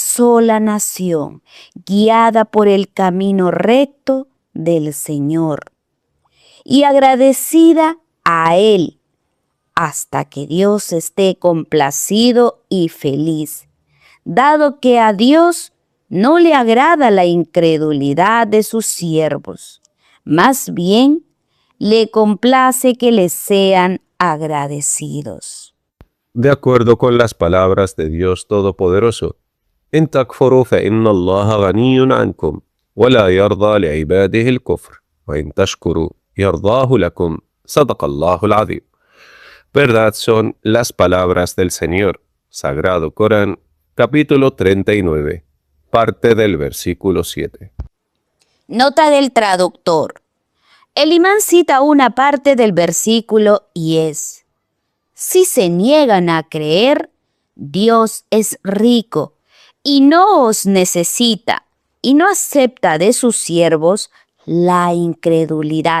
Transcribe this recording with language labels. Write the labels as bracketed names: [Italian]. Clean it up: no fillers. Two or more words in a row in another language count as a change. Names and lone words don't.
[Spanish] sola nación, guiada por el camino recto del Señor y agradecida a Él, hasta que Dios esté complacido y feliz, dado que a Dios no le agrada la incredulidad de sus siervos, más bien le complace que les sean agradecidos. De acuerdo con las palabras de Dios Todopoderoso, [Arabic] إن تكفروا فإن الله غني عنكم ولا يرضى لعباده الكفر وإن تشكروا يرضاه لكم صدق الله العظيم. [Spanish] Verdad son las palabras del Señor. Sagrado Corán, capítulo 39, parte del versículo 7. Nota del traductor. El imán cita una parte del versículo y es: si se niegan a creer, Dios es rico y no os necesita y no acepta de sus siervos la incredulidad.